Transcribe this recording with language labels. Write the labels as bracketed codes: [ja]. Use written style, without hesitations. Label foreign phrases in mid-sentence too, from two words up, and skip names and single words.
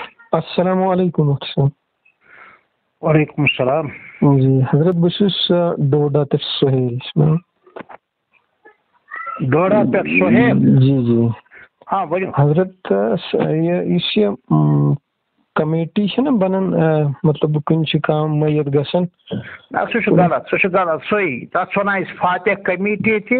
[ar] السلام علیکم مفتی صاحب. وعلیکم السلام. [ks] جی حضرت بہٕ چھُس ڈوڈا پٮ۪ٹھ سہیل چھُ. ڈوڈا پٮ۪ٹھ سہیل. جی جی ہاں ؤنِو حضرت. یُس یہِ کمیٹی چھِ نا بنان مطلب کُنہِ چھِ کانٛہہ مٔیت گژھان. سُہ چھُ غلط صحیح تَتھ وَنان أسۍ فاتحہ کمیٹی تہِ